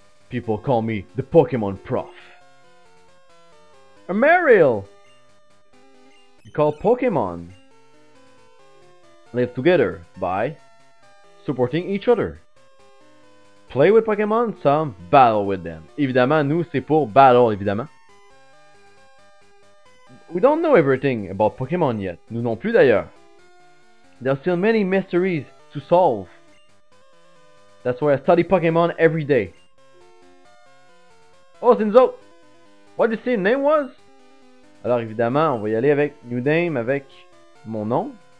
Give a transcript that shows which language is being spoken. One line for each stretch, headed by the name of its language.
English: People call me the Pokemon Prof. I'm Mariel. We call Pokemon. Live together by supporting each other. Play with Pokemon, some battle with them.
French: Évidemment, nous, c'est pour battle, évidemment.
English: We don't know everything about Pokemon yet.
French: Nous non plus, d'ailleurs.
English: There are still many mysteries to solve. That's why I study Pokemon every day.
French: Oh, c'est nous autres!
English: What did you say your name was?
French: Alors, évidemment, on va y aller avec New Name, avec mon nom.